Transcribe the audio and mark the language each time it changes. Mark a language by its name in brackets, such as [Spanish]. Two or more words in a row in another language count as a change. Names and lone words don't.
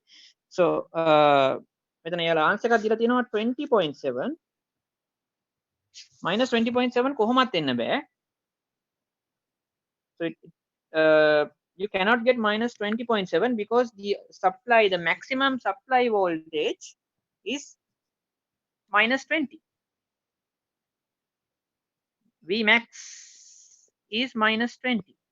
[Sinhala] So මෙතන යාලා answer එකක් දීලා තියෙනවා 20.7. minus 20.7 කොහොමත් එන්න බෑ. [English] So you cannot get minus 20.7 because the maximum supply voltage is minus 20. Vmax is minus 20.